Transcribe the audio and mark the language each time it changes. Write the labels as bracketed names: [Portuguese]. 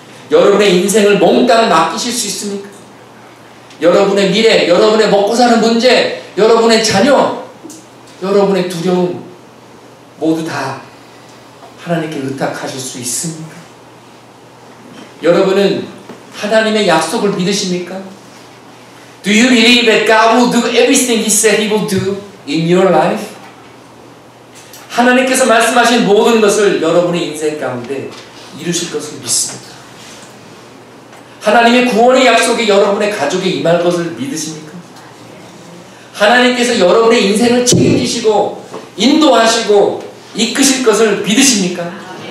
[Korean] 여러분의 인생을 몽땅 맡기실 수 있습니까? 여러분의 미래, 여러분의 먹고 사는 문제, 여러분의 자녀, 여러분의 두려움 모두 다 하나님께 의탁하실 수 있습니까? 여러분은 하나님의 약속을 믿으십니까? [English] Do you believe that God will do everything He said He will do in your life? [Korean] 하나님께서 말씀하신 모든 것을 여러분의 인생 가운데 이루실 것을 믿습니다. 하나님의 구원의 약속이 여러분의 가족에 임할 것을 믿으십니까? 하나님께서 여러분의 인생을 책임지시고 인도하시고 이끄실 것을 믿으십니까?